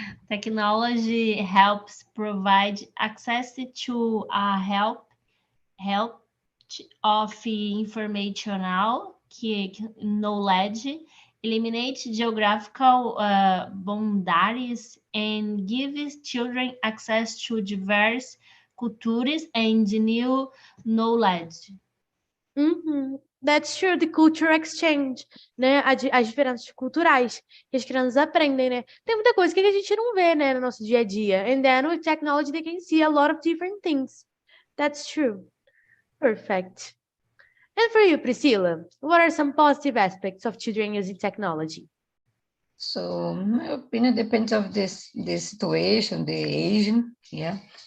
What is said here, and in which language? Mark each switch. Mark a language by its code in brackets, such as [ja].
[en] Technology helps provide access to help of informational knowledge, eliminate geographical boundaries, and gives children access to diverse cultures and new knowledge. That's true, the culture exchange, né? [pt] As diferenças culturais que as crianças aprendem, né? Tem muita coisa que a gente não vê, né, no nosso dia a dia. [en] And then with technology, they can see a lot of different things. That's true. Perfect. And for you, Priscilla, what are some positive aspects of children using technology? So my opinion depends of the situation, the age, yeah.